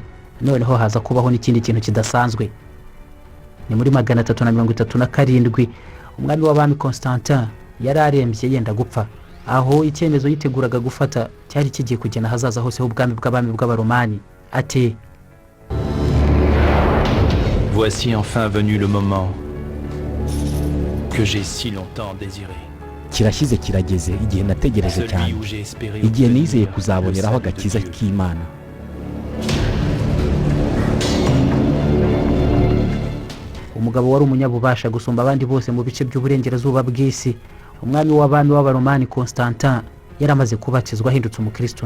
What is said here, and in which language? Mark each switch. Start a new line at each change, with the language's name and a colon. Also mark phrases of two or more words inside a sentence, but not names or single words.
Kinyarwanda: Noneho haza kubaho n'ikindi kintu kidasanzwe. Ni muri 337 umwami w'abami Constantin yari arembye yenda gupfa, aho icyemezo yiteguraga gufata cyari kigiye kugena hazaza hose h'ubwami bw'abami bw'Abaromani. Ati:
French: Voici enfin venu le moment que j'ai si longtemps désiré.
Kinyarwanda: Kirashyize kirageze igihe nategereje cyane, igihe nizeye kuzaboneraho agakiza k'Imana. Umugabo wari umunyabubasha gusumba abandi bose mu bice by'uburengerazuba bw'isi, umwami w'abami w'Abaromani Constantin yaramaze kubatizwa ahindutse umukristo.